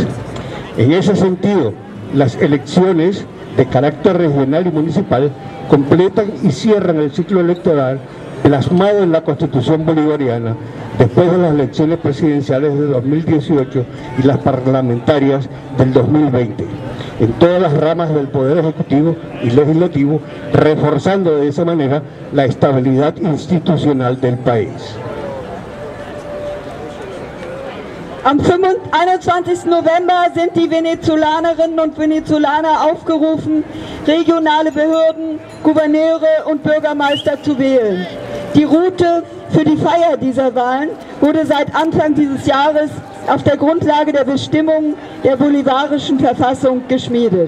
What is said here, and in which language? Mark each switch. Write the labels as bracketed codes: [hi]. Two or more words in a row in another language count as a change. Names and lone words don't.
[es] En ese sentido, las elecciones de carácter regional y municipal completan y cierran el ciclo electoral plasmado en la Constitución bolivariana después de las elecciones presidenciales de 2018 y las parlamentarias del 2020, en todas las ramas del Poder Ejecutivo y Legislativo, reforzando de esa manera la estabilidad institucional del país. [de] Am 21. November sind die Venezolanerinnen und Venezolaner aufgerufen, regionale Behörden, Gouverneure und Bürgermeister zu wählen. Die Route für die Feier dieser Wahlen wurde seit Anfang dieses Jahres auf der Grundlage der Bestimmungen der bolivarischen Verfassung geschmiedet.